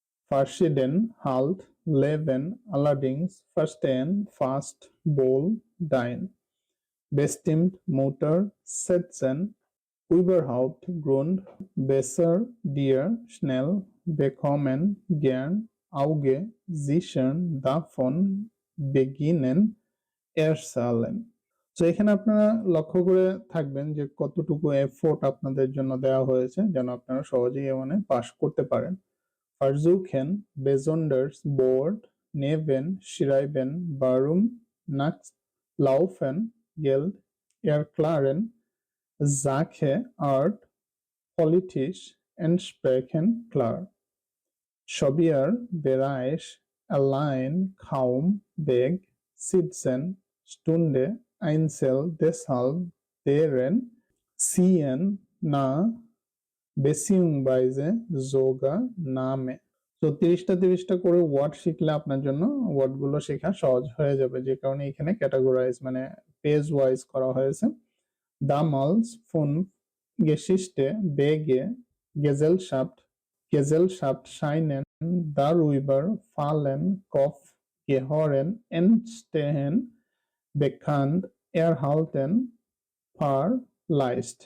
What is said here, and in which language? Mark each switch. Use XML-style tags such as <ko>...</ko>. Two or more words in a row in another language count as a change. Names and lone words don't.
<de>verschieden, halt, leben, allerdings, verstehen, fast, wohl, dein, bestimmt, Mutter, setzen, überhaupt, Grund, besser, dir, schnell, bekommen, gern, Auge, sichern, davon, beginnen, erzählen।</de> <bn>তো এখানে আপনারা লক্ষ্য করে থাকবেন যে কতটুকু এফোর্ট আপনাদের জন্য দেওয়া হয়েছে যেন আপনারা সহজেই মানে পাস করতে পারেন।</bn> <de>Versuchen, besonders, Board, Neven, schreiben, warum, nachts, laufen, Geld, erklären, Sache, Art, politisch, entsprechen, klar, Schaubier, Bereich, allein, kaum, weg, sitzen, Stunde, Einzel, deshalb, deren, ziehen, nah, beziehungsweise sogar, Name।</de> <bn>তো 30টা করে ওয়ার্ড শিখলে আপনার জন্য ওয়ার্ড গুলো শেখা সহজ হয়ে যাবে, যে কারণে এখানে ক্যাটাগরাইজ মানে</bn> <en>page wise</en> <bn>করা হয়েছে।</bn> <de>Damals, fünf, Geschichte, Wege, Gesellschaft, Gesellschaft scheinen, darüber, fallen, Kopf, gehören, entstehen, bekannt, erhalten, Leist,</de>